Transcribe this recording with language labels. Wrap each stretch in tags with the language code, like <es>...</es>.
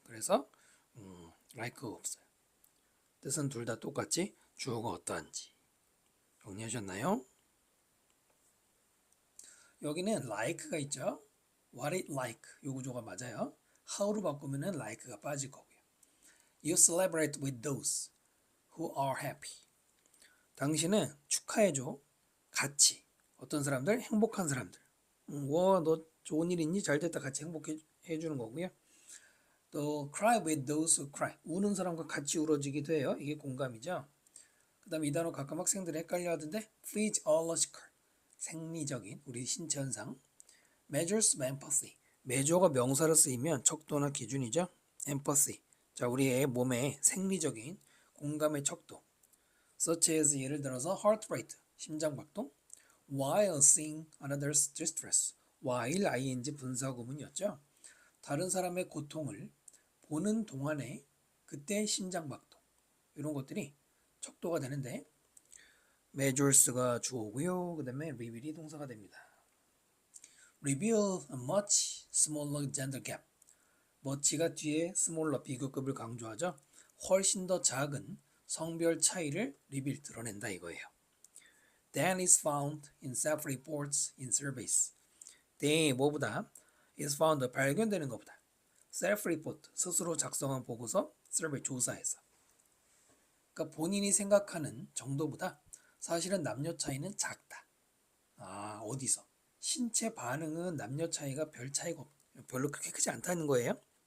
<ko>그래서 like가 없어요. 뜻은 둘 다 똑같이 주어가 어떠한지 정리하셨나요? 여기는 like가 있죠.</ko> <en>What it like</en> <ko>요 구조가 맞아요. how로 바꾸면은 like가 빠질 거고요.</ko> <en>You celebrate with those who are happy.</en> <ko>당신은 축하해줘. 같이 어떤 사람들? 행복한 사람들. 와, 너 좋은 일 있니? 잘 됐다. 같이 행복해 주는 거고요. 또</ko> <en>cry with those who cry.</en> <ko>우는 사람과 같이 울어지기도 해요. 이게 공감이죠. 그 다음에 이 단어 가끔 학생들이 헷갈려 하던데 physiological. 생리적인 우리 신체 현상.</ko> <en>measures of empathy.</en> <ko>measure가 명사로 쓰이면 척도나 기준이죠.</ko> <en>empathy.</en> <ko>자, 우리의 몸의 생리적인 공감의 척도.</ko> <en>such as</en> <ko>예를 들어서</ko> <en>heart rate.</en> <ko>심장박동.</ko> <en>while seeing another's distress. while ing</en> <ko>분사구문이었죠. 다른 사람의 고통을 보는 동안에 그때 심장박동. 이런 것들이 척도가 되는데 measures가 주어고요. 그 다음에 reveal이 동사가 됩니다.</ko> <en>reveal a much smaller gender gap.</en> <ko>much가 뒤에 smaller 비교급을 강조하죠. 훨씬 더 작은 성별 차이를 reveal 드러낸다 이거예요.</ko> <en>than is found in self-reports in surveys.</en> <ko>than 뭐보다 is found 발견되는 것보다 self-report 스스로 작성한 보고서 survey 조사에서 그러니까 본인이 생각하는 정도보다 사실은 남녀 차이는 작다. 아, 어디서? 신체 반응은 남녀 차이가 별 차이가 별로 그렇게 크지 않다는 거예요.</ko>